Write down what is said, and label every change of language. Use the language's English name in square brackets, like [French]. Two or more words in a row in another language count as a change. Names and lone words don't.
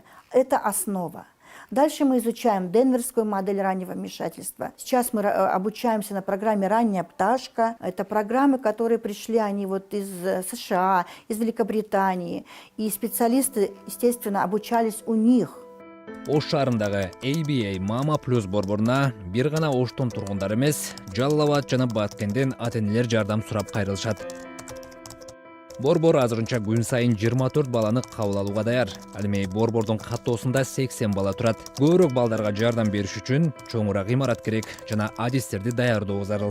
[Russian] Это основа. Дальше мы изучаем денверскую модель раннего вмешательства. Сейчас мы обучаемся на программе «Ранняя пташка». Это программы, которые пришли, они вот из США, из Великобритании. И специалисты, естественно, обучались у них. [Kyrgyz] Ош шаарындагы ABA Mama Plus борборуна бир гана Оштун тургундары эмес, Жалал Абад жана Баткенден ата-энелер жардам сурап кайрылышат. Борбор азырынча күн сайын 24 баланы кабыл алууга даяр. Ал эми борбордун каттоосунда 80 бала турат. Көбүрөөк балдарга жардам бериш үчүн чоңураак имарат керек жана адистерди даярдоо зарыл.